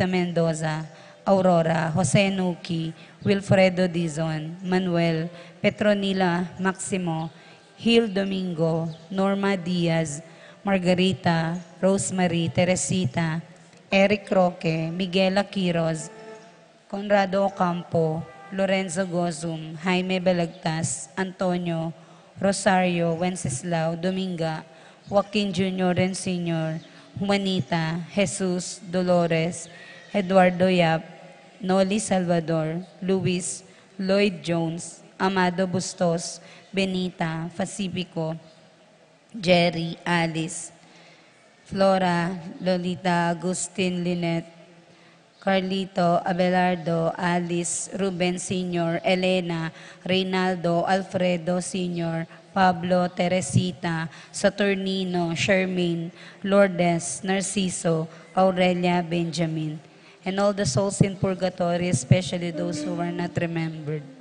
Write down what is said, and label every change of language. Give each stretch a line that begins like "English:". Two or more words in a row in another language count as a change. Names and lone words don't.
English: Mendoza, Aurora, Jose Nuki, Wilfredo Dizon, Manuel, Petronila Maximo, Hil Domingo, Norma Diaz, Margarita, Rosemary, Teresita, Eric Roque, Miguel Quiroz, Conrado Ocampo, Lorenzo Gozum, Jaime Balagtas, Antonio, Rosario, Wenceslao, Dominga, Joaquin Jr. and Sr., Juanita, Jesus, Dolores, Eduardo Yap, Noli Salvador, Luis, Lloyd Jones, Amado Bustos, Benita, Pacifico, Jerry, Alice, Flora, Lolita, Agustin, Lynette, Carlito, Abelardo, Alice, Ruben Sr., Elena, Reynaldo, Alfredo Sr., Pablo, Teresita, Saturnino, Shermaine, Lourdes, Narciso, Aurelia, Benjamin, and all the souls in purgatory, especially those who are not remembered.